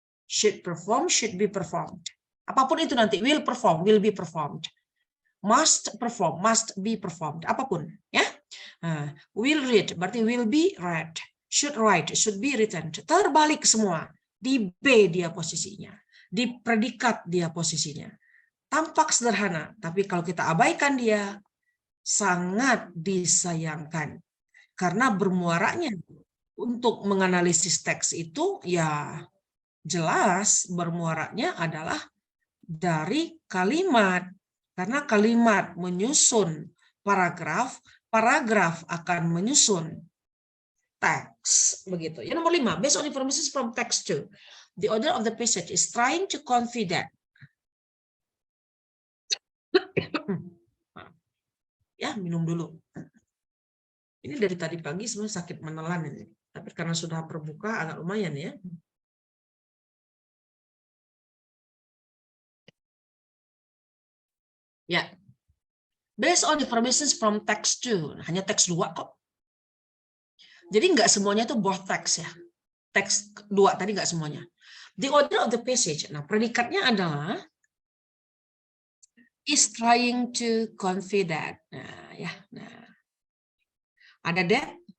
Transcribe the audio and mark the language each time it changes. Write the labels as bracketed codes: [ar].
[en] Should perform, should be performed. [id] Apapun itu nanti, [en] will perform, will be performed. Must perform, must be performed. [id] Apapun, ya. [en] Will read, berarti will be read. Should write, should be written. [id] Terbalik semua. Di B dia posisinya. Di predikat dia posisinya. Tampak sederhana, tapi kalau kita abaikan dia, sangat disayangkan. Karena bermuaranya untuk menganalisis teks itu, ya jelas bermuaranya adalah dari kalimat. Karena kalimat menyusun paragraf, paragraf akan menyusun teks. Begitu. Yang nomor 5, [en] based on information from text 2, the order of the passage is trying to convey that. [id] Ya, minum dulu. Ini dari tadi pagi sebenarnya sakit menelan ini. Tapi karena sudah berbuka agak lumayan ya. Ya. [en] Based on information from text 2. [id] Hanya teks 2 kok. Jadi nggak semuanya itu [en] both text [id] ya. Teks 2 tadi nggak semuanya. [en] The order of the passage. [id] Nah, predikatnya adalah [en] is trying to convey that. [id] Nah, ya. Nah. Ada [en] that?